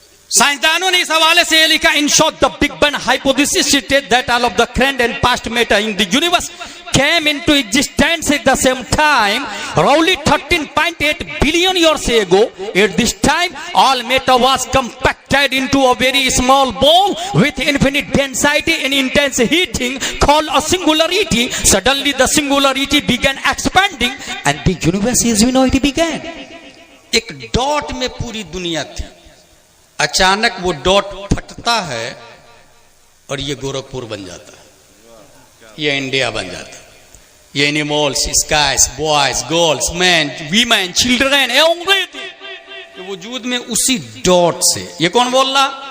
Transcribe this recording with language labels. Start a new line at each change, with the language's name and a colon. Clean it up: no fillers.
Hindi: साइंसदानों ने इस हवाले से यह लिखा,
English: In short the big bang hypothesis state that all of the current and past matter in the universe came into existence at the same time roughly 13.8 billion years ago. At this time all matter was compacted into a very small ball with infinite density and intense heating called a singularity. Suddenly the singularity began expanding and the universe as we know it began.
Hindi: एक dot में पूरी दुनिया थी, अचानक वो dot फटता है और ये गोरखपुर बन जाता है, ये इंडिया बन जाता है, ये animals, skies, boys, girls, man, women, children, everything वजूद में उसी डॉट से। ये कौन बोल रहा?